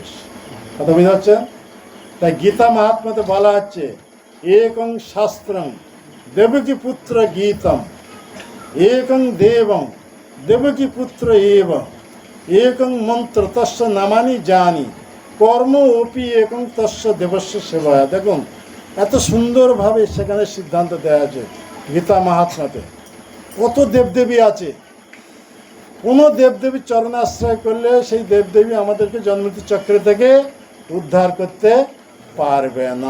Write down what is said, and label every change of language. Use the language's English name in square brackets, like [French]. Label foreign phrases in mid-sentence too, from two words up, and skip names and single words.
[Bangla] কথা বুঝতে পারছেন? তাই গীতা মাহাত্ম্যতে বলা হচ্ছে [Sanskrit] একং শাস্ত্রং দেবকী পুত্র গীতম, একং দেবং দেবকী পুত্র এব, একং মন্ত্র তস্য নামানি জানি, কর্ম অপি একং তস্য দেবস্য সেবায়। [Bangla] দেখুন এত সুন্দরভাবে সেখানে সিদ্ধান্ত দেওয়া আছে গীতা মাহাত্ম্যতে। কত দেবদেবী আছে, কোনো দেবদেবীর চরণে আশ্রয় করলে সেই দেবদেবী আমাদেরকে জন্মমৃত্যু চক্র থেকে উদ্ধার করতে পারবে না।